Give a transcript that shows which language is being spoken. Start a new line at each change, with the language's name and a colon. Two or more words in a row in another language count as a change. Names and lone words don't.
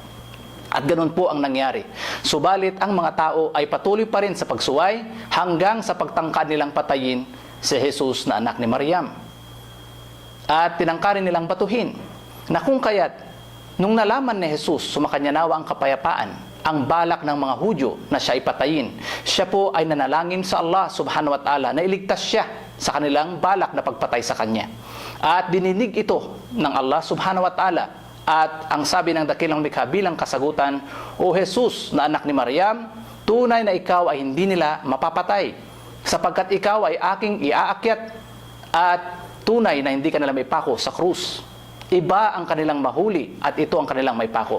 Filipino: At ganun po ang nangyari. Subalit ang mga tao ay patuloy pa rin sa pagsuway hanggang sa pagtangkad nilang patayin si Jesus na anak ni Maryam. At tinangkarin nilang batuhin na kung kaya't nung nalaman ni Jesus, sumakanya nawa ang kapayapaan, ang balak ng mga Hudyo na siya ipatayin, siya po ay nanalangin sa Allah
Arabic: سبحانه وتعالى
Filipino: na iligtas siya sa kanilang balak na pagpatay sa kanya. At dininig ito ng Allah
Arabic: سبحانه وتعالى.
Filipino: At ang sabi ng dakilang likha bilang kasagutan, "O Jesus na anak ni Maryam, tunay na ikaw ay hindi nila mapapatay, sapagkat ikaw ay aking iaakyat, at tunay na hindi ka nila maipako sa krus. Iba ang kanilang mahuli at ito ang kanilang maipako.